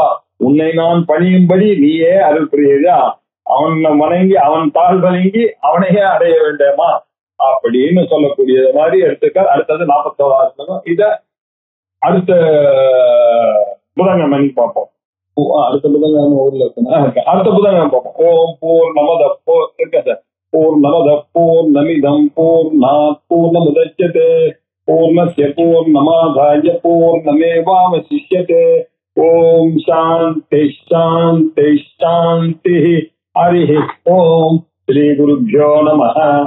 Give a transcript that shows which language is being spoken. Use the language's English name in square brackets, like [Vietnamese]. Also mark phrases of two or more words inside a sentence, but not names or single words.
[Tamil] உன்னை நான் பணியும்படி நீயே அருள் புரியுதா, அவனை வணங்கி அவன் தாழ் வணங்கி அவனையே அடைய வேண்டாமா அப்படின்னு சொல்லக்கூடிய மாதிரி எடுத்துக்க. அடுத்தது 41வது. இத அடுத்த புதன்கிழமை பார்ப்போம். அடுத்த புதன்கிழமை ஊர்ல இருக்கு, அடுத்த புதன்கிழமை பார்ப்போம். [Sanskrit] ओम् पूर्णमदः पूर्णमदः पूर्णमिदम् पूर्णात् पूर्णमुदच्यते पूर्णस्य पूर्णमादाय पूर्णमेवावशिष्यते. ओम् शान्तिः शान्तिः शान्तिः. हरि ओम्। श्री गुरुभ्यो नमः.